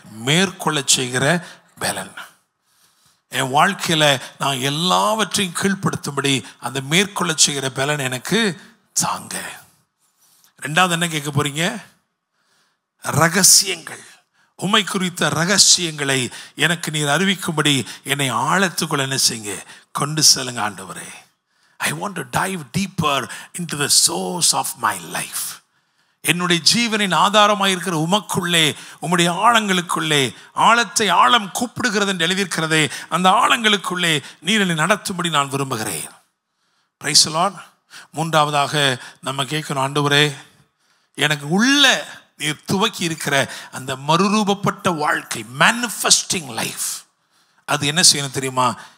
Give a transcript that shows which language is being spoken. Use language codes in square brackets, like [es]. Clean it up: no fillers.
[ta] மேற்கொள்ள செய்கிற பலன். என் வாழ்க்கையில் நான் எல்லாவற்றையும் கீழ்ப்படுத்தும்படி அந்த மேற்கொள்ள செய்கிற பலன் எனக்கு தாங்க. ரெண்டாவது என்ன கேட்க போறீங்க? ரகசியங்கள், உம்மை குறித்த ரகசியங்களை எனக்கு நீர் அறிவிக்கும்படி என்னை ஆழத்துக்குள்ள என்ன செய்யுங்க, கொண்டு செல்லுங்க ஆண்டவரே. [en] I want to dive deeper into the source of my life. [ta] என்னுடைய ஜீவனின் ஆதாரமாக இருக்கிற உமக்குள்ளே, உம்முடைய ஆழங்களுக்குள்ளே, ஆழத்தை ஆழம் கூப்பிடுகிறது என்று எழுதியிருக்கிறதே, அந்த ஆழங்களுக்குள்ளே நீர் என்னை நடத்தும்படி நான் விரும்புகிறேன். [en] Praise the lord. [ta] மூன்றாவதாக நம்ம கேட்கணும், ஆண்டவரே எனக்கு உள்ள நீர் துவக்கி இருக்கிற அந்த மறுரூபப்பட்ட வாழ்க்கை, [en] manifesting life, [ta] அது என்ன செய்யணும் தெரியுமா?